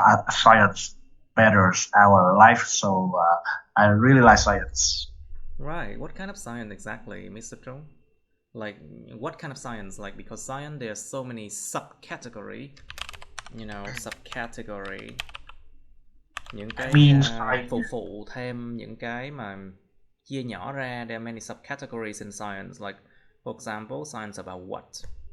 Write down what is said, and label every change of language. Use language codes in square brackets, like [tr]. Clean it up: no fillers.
[en] Science betters our life. So I really like science. Right. What kind of science exactly, Mr. Trung? Like, what kind of science? Like, because science, there's so many subcategory. You know, subcategory. [vi] Những cái phụ thêm những cái mà chia nhỏ ra. [en] There are many subcategories in science. Like, for example, science about what?